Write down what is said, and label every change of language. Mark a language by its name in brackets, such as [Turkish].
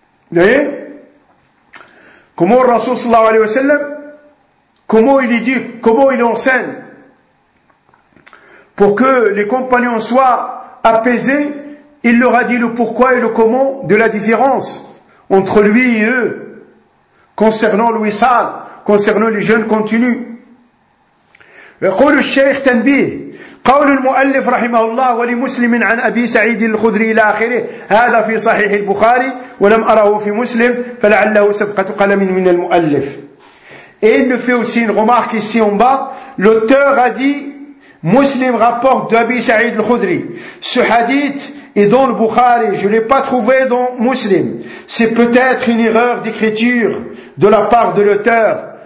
[French] Vous voyez? Comment le Rasul sallallahu alayhi wa sallam, comment il éduque, comment il enseigne, pour que les compagnons soient apaisés, il leur a dit le pourquoi et le comment de la différence entre lui et eux concernant le wisal, concernant les jeûnes continus. [Arabic] يقول الشيخ تنبيه قول المؤلف رحمه الله ولمسلم عن أبي سعيد الخدري إلى آخره هذا في صحيح البخاري ولم أره في مسلم فلعله سبقة قلم من المؤلف. [French] Et il me fait aussi une remarque ici en bas, l'auteur a dit Muslim rapporte d'Abi Saïd al-Khudri. Ce hadith est dans le Bukhari. Je ne l'ai pas trouvé dans Muslim. C'est peut-être une erreur d'écriture de la part de l'auteur.